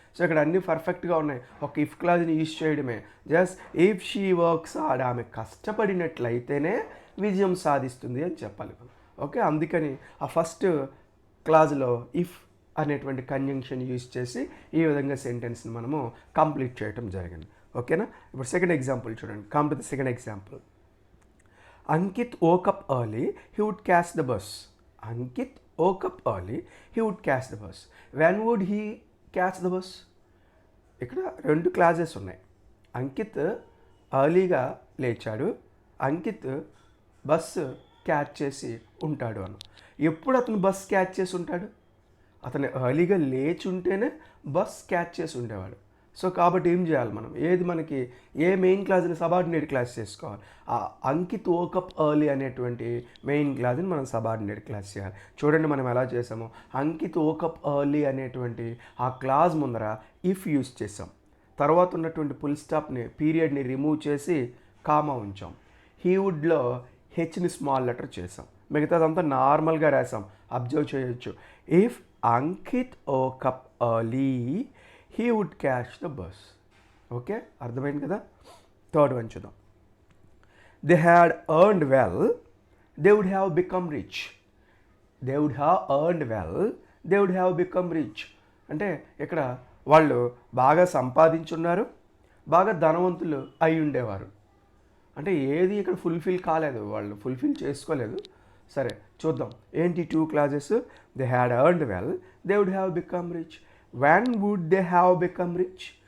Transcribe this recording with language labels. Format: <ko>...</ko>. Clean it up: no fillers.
<te>So ఇక్కడ అన్నీ పర్ఫెక్ట్గా ఉన్నాయి. ఒక ఇఫ్ క్లాజ్ని యూజ్ చేయడమే. Just</te> <en>if she works hard,</en> <te>ఆమె కష్టపడినట్లయితేనే విజయం సాధిస్తుంది అని చెప్పాలి మనం. ఓకే, అందుకని ఆ ఫస్ట్ క్లాజ్లో ఇఫ్ అనేటువంటి కంజంక్షన్ యూజ్ చేసి ఈ విధంగా సెంటెన్స్ని మనము కంప్లీట్ చేయటం జరిగింది. ఓకేనా? ఇప్పుడు సెకండ్ ఎగ్జాంపుల్ చూడండి.</te> <en>Come to the second example. Ankit woke up early, he would catch the bus. Ankit woke up early, he would catch the bus. When would he catch the bus?</en> <te>ఇక్కడ 2 clauses ఉన్నాయి. అంకిత్ ఎర్లీగా లేచాడు, Ankit bus catch చేసి ఉంటాడు అను. ఎప్పుడు అతను bus catch చేసి ఉంటాడు? అతను ఎర్లీగా లేచి ఉంటేనే బస్ క్యాచ్ చేసి ఉండేవాడు. సో కాబట్టి ఏం చేయాలి మనం? ఏది మనకి ఏ మెయిన్ క్లాస్ని సబార్డినేట్ క్లాస్ చేసుకోవాలి? ఆ అంకిత్ వోకప్ ఎర్లీ అనేటువంటి మెయిన్ క్లాస్ని మనం సబార్డినేట్ క్లాస్ చేయాలి. చూడండి మనం ఎలా చేసామో. అంకిత్ వోకప్ ఎర్లీ అనేటువంటి ఆ క్లాస్ ముందర ఇఫ్ యూజ్ చేసాం, తర్వాత ఉన్నటువంటి ఫుల్ స్టాప్ని పీరియడ్ని రిమూవ్ చేసి కామా ఉంచాం. హీవుడ్లో హెచ్ని స్మాల్ లెటర్ చేసాం, మిగతాదంతా నార్మల్గా రాసాం. అబ్జర్వ్ చేయొచ్చు.</te> <en>If Ankit woke up early he would catch the bus.</en> <te>Okay, అర్థమైంది కదా? థర్డ్ వన్ చూద్దాం.</te> <en>They had earned well, they would have become rich. They would have earned well, they would have become rich.</en> <te>అంటే ఇక్కడ వాళ్ళు బాగా సంపాదించున్నారు, బాగా ధనవంతులు అయి ఉండేవారు. అంటే ఏది ఇక్కడ ఫుల్ఫిల్ కాలేదు, వాళ్ళు ఫుల్ఫిల్ చేసుకోలేదు. సరే చూద్దాం ఏంటి 2 clauses.</te> <en>They had earned well, they would have become rich. When would they have become rich?</en>